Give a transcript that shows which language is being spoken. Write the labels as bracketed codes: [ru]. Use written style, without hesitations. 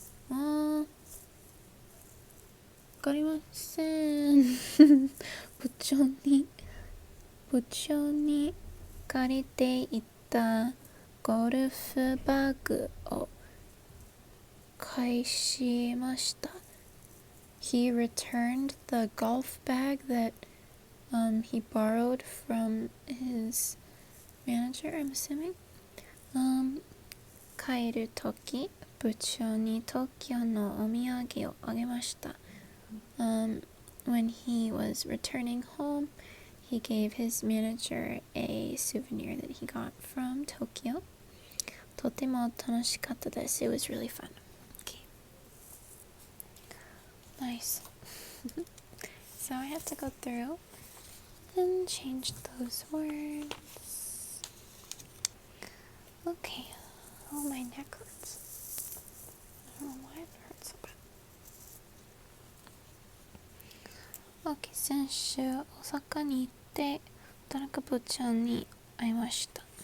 [ja] わかりません部長に借りていたゴルフバッグを返しました。 [en] He returned the golf bag that he borrowed from his manager, I'm assuming. [ja] 帰るとき、部長に東京のお土産をあげました。 [en] When he was returning home, he gave his manager a souvenir that he got from Tokyo. [ja] とても楽しかったです。 [en] It was really fun. Okay. Nice. So I have to go through and change those words. Okay. Oh, my neck hurts. I don't know why it hurts so bad. [ja] Okay, 先週大阪に行って田中部長に会いました。